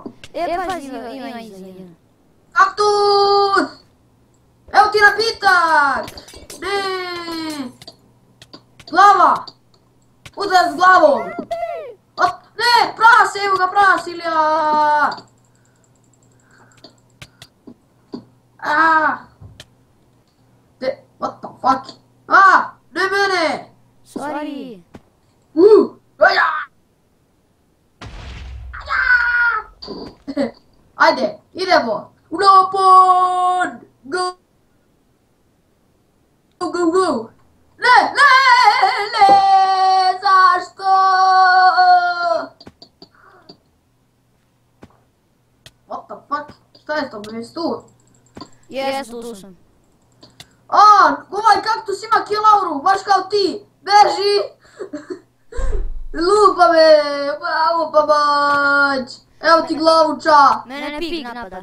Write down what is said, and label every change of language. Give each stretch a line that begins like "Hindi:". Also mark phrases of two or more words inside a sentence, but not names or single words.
Serbian: Pazi, ima iza jedan. Kaktus! Evo ti napitak! Ne! Glava! Udar s glavom! Ne! Prase, evo ga prase, Ilija!
English: What the fuck?
Serbian: Ne mene!
English: Sorry.
Serbian: Ajde, idemo! Napon!
English: Go! Go!
Serbian: Ne! Zašto?
English: What the fuck?
Serbian: Šta je to, jesi tu? Jes, tu sam. Ovaj kaktus ima kilauru, baš kao ti! Beži! Lupa me! Bravo, babać! Evo ti glavuča! Mene pig napada.